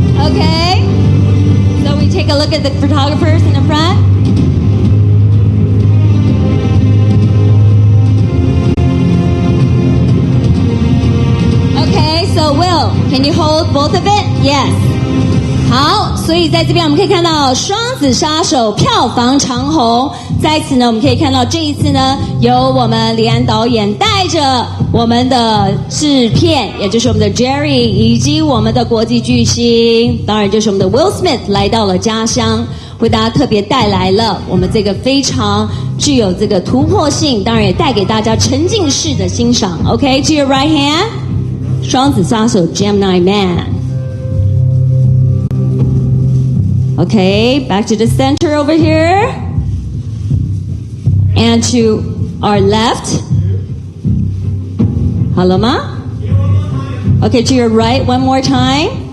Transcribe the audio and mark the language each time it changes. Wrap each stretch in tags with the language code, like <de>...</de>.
<en>Okay. So we take a look at the photographers in the front. So Will, can you hold both of it? Yes.</en> <zh>好，所以在这边我们可以看到双子杀手票房长虹。在此呢，我们可以看到这一次呢，由我们李安导演带着我们的制片，也就是我们的 Jerry 以及我们的国际巨星，当然就是我们的 Will Smith 来到了家乡，为大家特别带来了我们这个非常具有这个突破性，当然也带给大家沉浸式的欣赏。</zh> <en>Okay, to your right hand. 双子杀手 Gemini Man. Okay, back to the center over here. And to our left. Hello, ma? Okay, to your right one more time.</en>